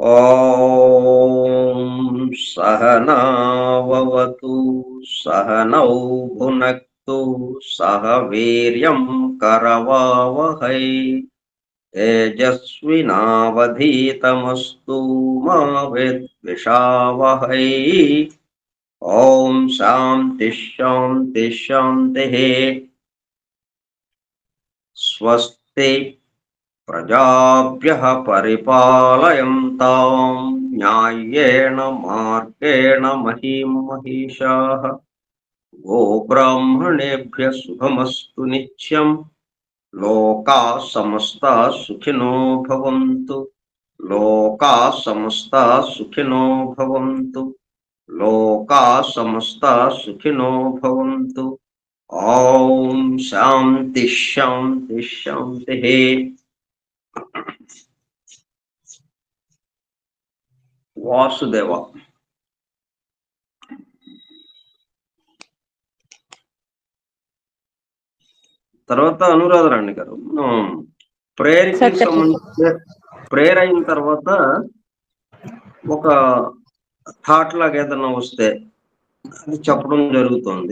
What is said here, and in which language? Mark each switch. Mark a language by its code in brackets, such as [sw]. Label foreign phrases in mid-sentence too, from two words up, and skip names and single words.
[sa] ఓం సహనావతు సహనౌ భునక్తు సహ వీర్యం కరవావహై తేజస్వినావధీతమస్తు మా విద్విషావహై. ఓం శాంతి శాంతి శాంతి. స్వస్తి ప్రజాభ్యః పరిపాలయంతాం న్యాయేన మార్గేణ మహీం మహిషాః. గోబ్రాహ్మణేభ్యः శుభమస్తు నిత్యం. లోకాః సమస్తాః సుఖినో భవంతు. లోకాః సమస్తాః సుఖినో భవంతు. లోకాః సమస్తాః సుఖినో భవంతు. ఓం శాంతి శాంతి శాంతి. వాసుదేవ. [te] తర్వాత అనురాధరాణి గారు, ప్రేయర్కి సంబంధించి ప్రేయర్ అయిన తర్వాత ఒక థాట్ లాగా ఏదైనా వస్తే అది చెప్పడం జరుగుతుంది.